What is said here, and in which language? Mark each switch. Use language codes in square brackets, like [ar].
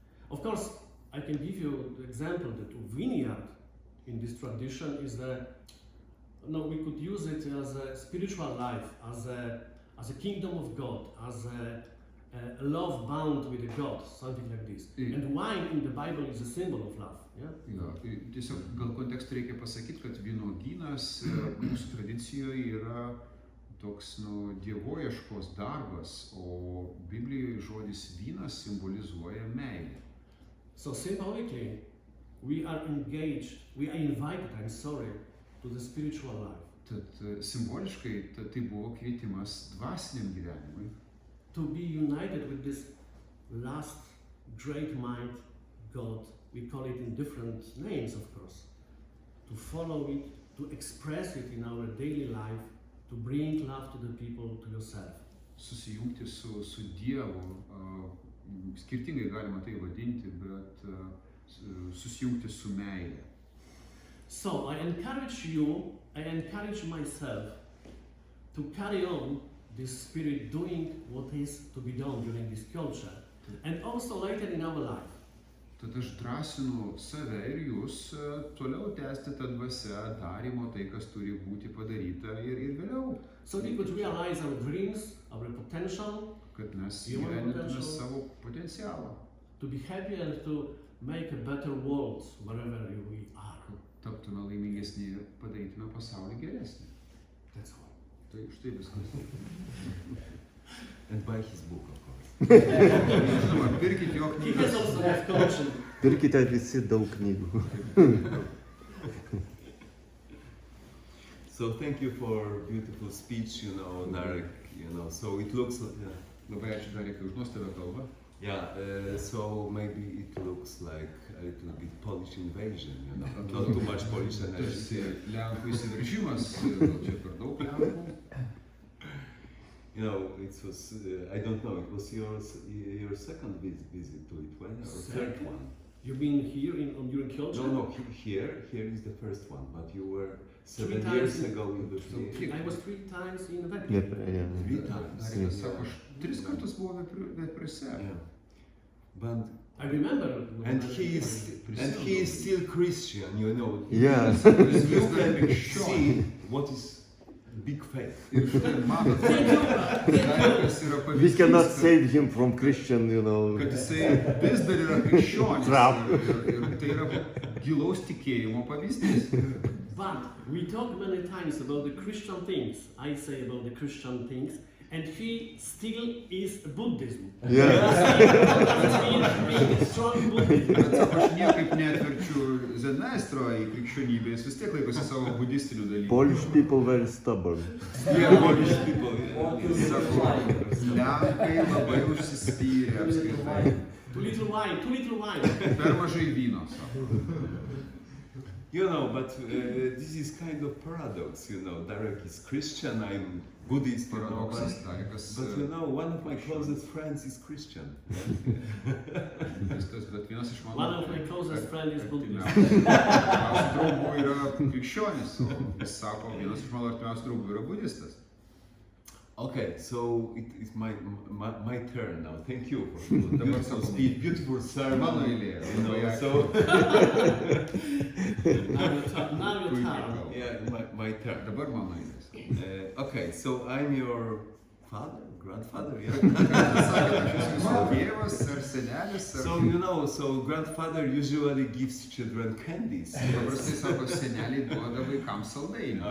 [en] Of course, I can give you the example that vineyard in this tradition is we could use it as a spiritual life, as a kingdom of God, as a love bound with a God, something like this. And wine in the Bible is a symbol of love. Yeah? [lt] Jo, tiesiog gal kontekstą reikia pasakyti, kad vynuogynas mūsų tradicijoje yra toks dievoieškos darbas, o Biblijoje žodis vynas simbolizuoja meilę. [en] So symbolically, we are invited, to the spiritual life. [lt] Tad simboliškai tai buvo kvietimas dvasiniam gyvenimui. [en] To be united with this last great mind, God. We call it in different names, of course. To follow it, to express it in our daily life, to bring love to the people, to yourself. [lt] Susijungti su Dievu, skirtingai galima tai vadinti, bet susijungti su meile. [en] So I encourage myself to carry on this spirit doing what is to be done during this culture and also later in our life. [lt] Tad aš drąsinu save ir jūs toliau tęsti tą dvasią darymo, tai kas turi būti padaryta ir vėliau. [en] So we could realize our dreams, our potential, [lt] kad mes įgyvendintume savo potencialą. [en] To be happy and to make a better world wherever we are. [lt] Taptume laimingesni ir padarytume pasaulį geresnį. [en] That's all. [lt] Tai štai viskas. [en] And buy his book, of course. [lt] Žinoma, pirkite jo [en] He has also have collection. [lt] Pirkite visi daug knygų. [en] So thank you for beautiful speech, Narek, so it looks [lt] Labai ačiū Darekai už nuostabią kalbą. [en] so maybe it looks like little bit Polish invasion, you know, not too much Polish energy. [lt] Tarsi Lenkų įsiveržimas, gal čia per daug Lenkų. [en] You know, it was, I don't know, it was your second visit to Lithuania or third Second? one? You've been here during Kielce? No, here is the first one, but you were 7 3 years times. ago in Lithuania. I was 3 times in Vatican. Yeah. 3 times. [lt] Darius sako, aš 3 kartus buvau Vepriuose. [en] Yeah. But I remember. and he is still Christian, you know. Yeah. You can see what is big faith. [lt] Ir štai matot, Darius yra [en] We [lt] pavyzdys, [en] cannot [lt] kad- [en] save him from Christian, you know. [lt] kad jisai vis dar yra krikščionis. [en] Trap. [lt] Ir tai yra gilaus tikėjimo pavyzdys. [en] But we talk many times about the Christian things. I say about the Christian things, and he still is Buddhism. Yeah. Being strong Buddhism. [lt] Bet sako, aš niekaip neatverčiu Zenestro į krikščionybę, jis vis tiek laikosi savo budistinių dalykų. [en] Polish people very stubborn. Yeah, Polish people. [lt] Jis sako, Lenkai labai užsispyrę apskritai. [en] Too little wine. [lt] Per mažai vyno, sako. [en] You know, but this is kind of paradox, you know. Derek is Christian, I'm Buddhist, you know, [lt] Paradoksas, Darikas. [en] but you know, one of my closest friends is Christian. [lt] Viskas, bet vienas iš mano... [en] One of my closest friends is Buddhist. [lt] Artimiausių draugų yra krikščionis, o jis sako, vienas iš mano artimiausių draugų yra budistas. [en] Okay, so it's my turn now. Thank you for the beautiful speech, beautiful sermon. [lt] Mano eilė. [en] You know, so Now your turn. yeah, my turn. [lt] Dabar mano eilės. [en] Okay, so I'm your father, grandfather, yeah. [lt] Sakė, aš esu jūsų tėvas ar senelis, ar... [en] So you know, so grandfather usually gives children candies. [lt] Paprastai sako, seneliai duoda vaikams saldainių.